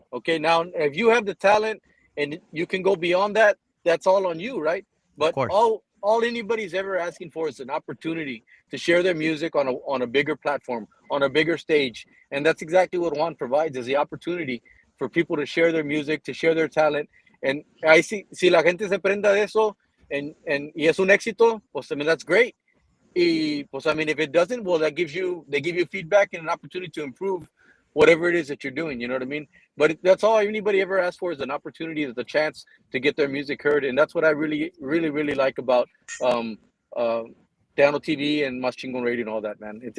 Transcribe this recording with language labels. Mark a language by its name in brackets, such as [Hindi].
[English] Okay, now if you have the talent and you can go beyond that, that's all on you, right? of But course, all anybody's ever asking for is an opportunity to share their music on a bigger platform, on a bigger stage, and that's exactly what Juan provides is the opportunity for people to share their music, to share their talent. And [Spanish] ahí sí, si la gente se prenda de eso y es un éxito, pues [English] I mean that's great. [Spanish] Y pues [English] I mean if it doesn't, well they give you feedback and an opportunity to improve whatever it is that you're doing. You know what I mean? But that's all anybody ever asks for is an opportunity, is the chance to get their music heard, and that's what I really like about um uh Download TV and Machine Gun Radio and all that, man.